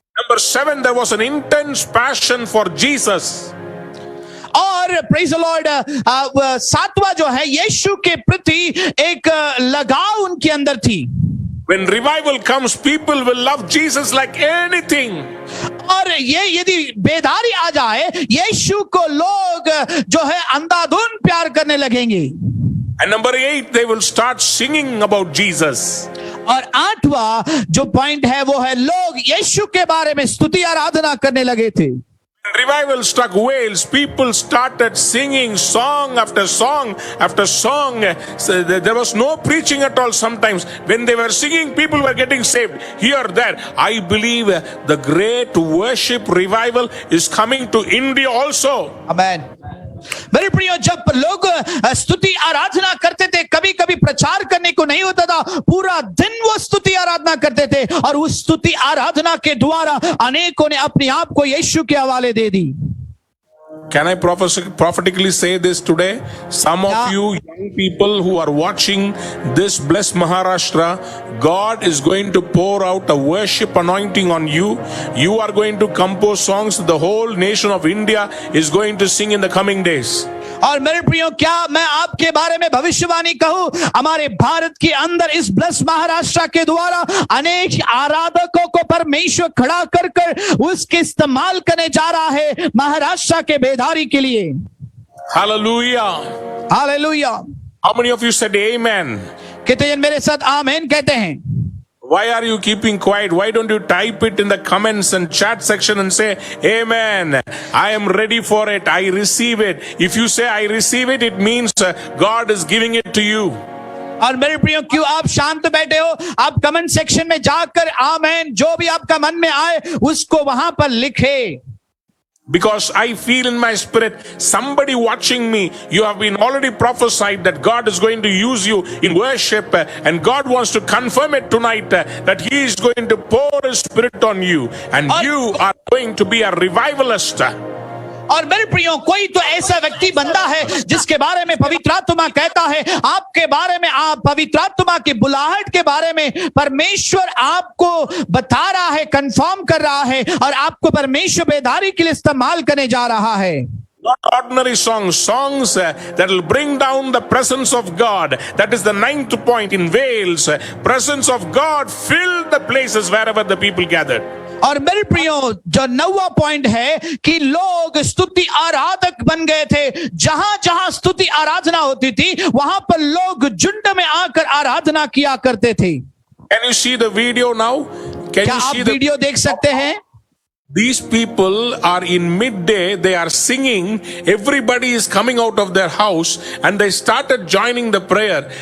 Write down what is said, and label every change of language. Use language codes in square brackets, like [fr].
[en] Number 7, there was an intense passion for Jesus. [hi] और [en] praise the Lord, [hi] 7वां जो है, यीशु के प्रति एक लगाव उनके अंदर थी. [en] When revival comes, people will love Jesus like anything. [hi] और ये यदि बेदारी आ जाए, यीशु को लोग जो है अंधाधुन प्यार करने लगेंगे. [en] And number 8, they will start singing about Jesus. [hi] और 8वां जो पॉइंट है वो है, लोग यीशु के बारे में स्तुति आराधना करने लगे थे. [en] Revival struck Wales. People started singing song after song after song. So there was no preaching at all. Sometimes when they were singing, people were getting saved here, there. I believe the great worship revival is coming to India also. Amen. [hi] मेरे प्रियो, जब लोग स्तुति आराधना करते थे, कभी कभी प्रचार करने को नहीं होता था, पूरा दिन वो स्तुति आराधना करते थे और उस स्तुति आराधना के द्वारा अनेकों ने अपने आप को यीशु के हवाले दे दी. [en] Can I prophetically say this today? Some of you young people who are watching this blessed Maharashtra, God is going to pour out a worship anointing on you. You are going to compose songs the whole nation of India is going to sing in the coming days. [hi] और मेरे प्रियो, क्या मैं आपके बारे में भविष्यवाणी कहूं, हमारे भारत के अंदर इस ब्लस महाराष्ट्र के द्वारा अनेक आराधकों को परमेश्वर खड़ा कर कर उसके इस्तेमाल करने जा रहा है महाराष्ट्र के बेदारी के लिए। [en] Hallelujah. [hi] Hallelujah. [en] How many of you said amen? [hi] कितने जन मेरे साथ आमेन कहते हैं? [en] Why are you keeping quiet? Why don't you type it in the comments and chat section and say, Amen. I am ready for it. I receive it. If you say I receive it, it means God is giving it to you. [hi] और मेरे प्रियो, क्यों आप शांत बैठे हो? आप comment section में जाकर आमेन जो भी आपका मन में आए उसको वहां पर लिखे। [en] Because I feel in my spirit, somebody watching me, you have been already prophesied that God is going to use you in worship, and God wants to confirm it tonight that He is going to pour His Spirit on you, and you are going to be a revivalist. [hi] और मेरे प्रियो, कोई तो ऐसा व्यक्ति बनता है जिसके बारे में पवित्र आत्मा कहता है, आपके बारे में, आप पवित्र आत्मा की बुलाहट के बारे में परमेश्वर आपको बता रहा है, कंफर्म कर रहा है, और आपको परमेश्वर बेदारी के लिए इस्तेमाल करने जा रहा है। [en] Not ordinary songs that will bring down the presence of God. That is the 9th point in Wales. Presence of God filled the places wherever the people gathered. [hi] और मेरे प्रियो, जो 9वां पॉइंट है कि लोग स्तुति आराधक बन गए थे। जहां जहां स्तुति आराधना होती थी वहां पर लोग झुंड में आकर आराधना किया करते थे। [en] Can you see the video now? [hi] क्या आप वीडियो देख सकते हैं? [en] These people are in midday, they are singing, everybody is coming out of their house and they started joining the prayer.